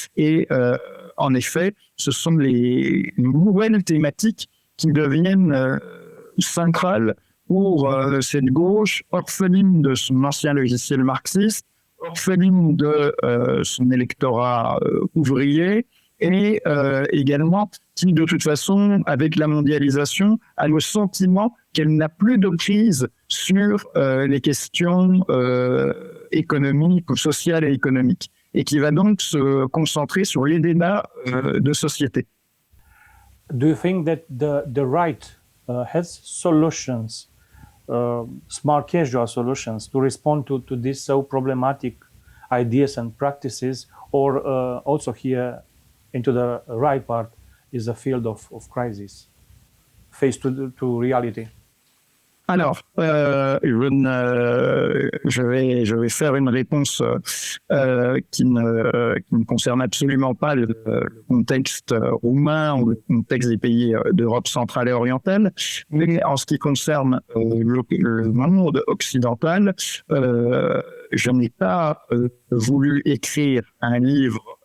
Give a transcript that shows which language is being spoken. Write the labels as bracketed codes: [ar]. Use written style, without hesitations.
[fr] Et en effet, ce sont les nouvelles thématiques qui deviennent centrales pour cette gauche orpheline de son ancien logiciel marxiste, orpheline de son électorat ouvrier, et également qui, de toute façon, avec la mondialisation, a le sentiment qu'elle n'a plus de prise sur les questions économiques ou sociales et économiques, et qui va donc se concentrer sur les débats de société. [en] Do you think that the right has solutions, smart casual solutions, to respond to these so problematic ideas and practices, or also here into the right part is a field of crisis, face to reality? [fr] Alors, je vais faire une réponse qui ne concerne absolument pas le contexte roumain ou le contexte des pays d'Europe centrale et orientale, mais en ce qui concerne le monde occidental, je n'ai pas voulu écrire un livre